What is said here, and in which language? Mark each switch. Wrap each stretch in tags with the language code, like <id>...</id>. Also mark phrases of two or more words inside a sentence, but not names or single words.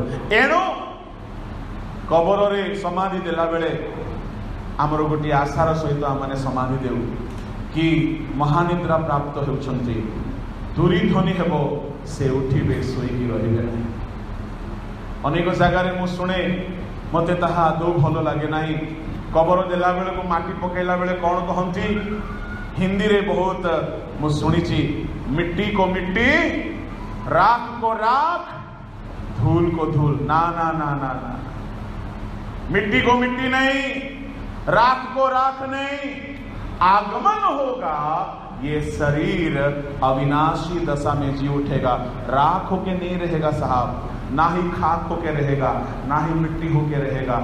<or>ଏଣୁ କବରରେ ସମାଧି ଦେଲା ବେଳେ ଆମର ଗୋଟିଏ ଆଶାର ସହିତ ଆମେ ସମାଧି ଦେଉ କି ମହାନିଦ୍ରା ପ୍ରାପ୍ତ ହେଉଛନ୍ତି, ଧୂଳି ଧ୍ୱନି ହେବ, ସେ ଉଠିବେ, ଶୋଇକି ରହିବେ ନାହିଁ। ଅନେକ ଜାଗାରେ ମୁଁ ଶୁଣେ, ମୋତେ ତାହା ଆଦୌ ଭଲ ଲାଗେ ନାହିଁ। କବର ଦେଲା ବେଳକୁ ମାଟି ପକାଇଲା ବେଳେ କ'ଣ କହନ୍ତି? ହିନ୍ଦୀରେ ବହୁତ ମୁଁ ଶୁଣିଛି,</or> <hi>मिट्टी को मिट्टी, राख को राख, धूल को धूल। ना ना ना ना ना, मिट्टी को मिट्टी नहीं, राख को राख नहीं, आगमन होगा, ये शरीर अविनाशी दशा में जी उठेगा। राख होके नहीं रहेगा साहब, ना ही खाक होके रहेगा, ना ही मिट्टी होके रहेगा।</hi>